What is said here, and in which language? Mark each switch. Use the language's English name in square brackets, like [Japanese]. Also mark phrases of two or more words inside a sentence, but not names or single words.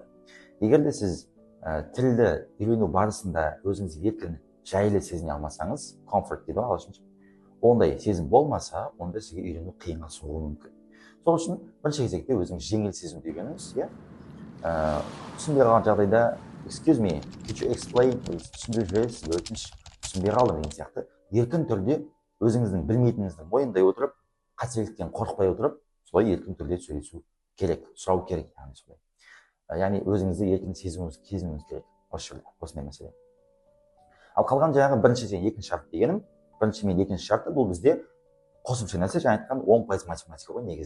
[Kazakh] Егер де сіз тілді үйрену барысында өзіңіз еркін жайлы сезіне алмасаңыз, comfort дейді ағылшынша, ондай сезім болмаса, онда сізге үйрену қиынға соғуы мүмкін. Сол үшін бірінші кезекте өзіңіз жеңіл сезімді үйреніңіз. Түсінбей қалған жағдайда [English] excuse me, could you explain, [Kazakh] түсіндіріп жібересіз, өтініш түсінбей қалдым деген сияқты еркін түрде өзіңіздің білмейтініңізді мойындай отырып, қателіктен қорықпай отырып, солай еркін түрде сөйлесу керек, сұрау керек. Яғни өзіңізді еркін сезінуіңіз керек. Осындай мәселе. Ал қалған жаңағы бірінші және екінші шарт дегенім, бірінші мен екінші шарты бұл бізде қосымша нәрсе, жаңа айтқан 10% математика ғой негізі.